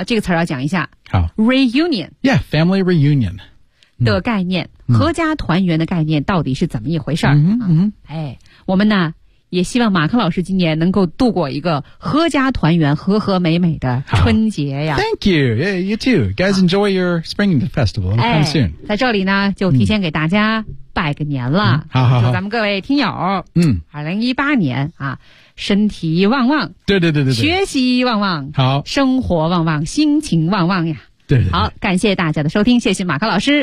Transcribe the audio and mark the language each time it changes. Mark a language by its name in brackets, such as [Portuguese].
[Chinese] 这个词要讲一下好 [English] reunion yeah family reunion [Chinese] 的概念、嗯、合家团圆的概念到底是怎么一回事儿嗯、啊、嗯哎我们呢也希望马克老师今年能够度过一个合家团圆和和美美的春节呀 [English] Thank you yeah, you too guys enjoy your spring festival come、 [Chinese] 哎、 [English] soon [Chinese] 在这里呢就提前给大家、嗯拜个年了、嗯、好好好咱们各位听友嗯 2018年啊身体旺旺对对对 对学习旺旺好生活旺旺心情旺旺呀对好感谢大家的收听谢谢马克老师